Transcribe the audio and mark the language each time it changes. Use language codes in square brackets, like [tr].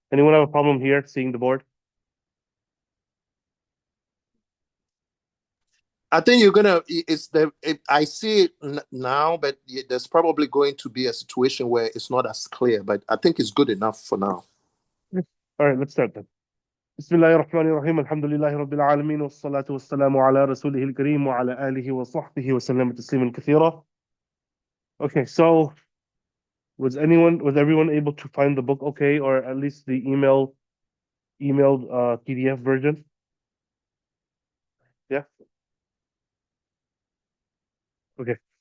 [en] Anyone have a problem here seeing the board? I think you're gonna. I see it now, but there's probably going to be a situation where it's not as clear. But I think it's good enough for now. All right, let's start then. [ar] بسم الله الرحمن الرحيم الحمد لله رب العالمين والصلاة والسلام على رسوله الكريم وعلى آله وصحبه وسلم تسليما كثيرا. [en] Okay, so was everyone able to find the book okay, or at least the emailed PDF version? Yeah. Okay.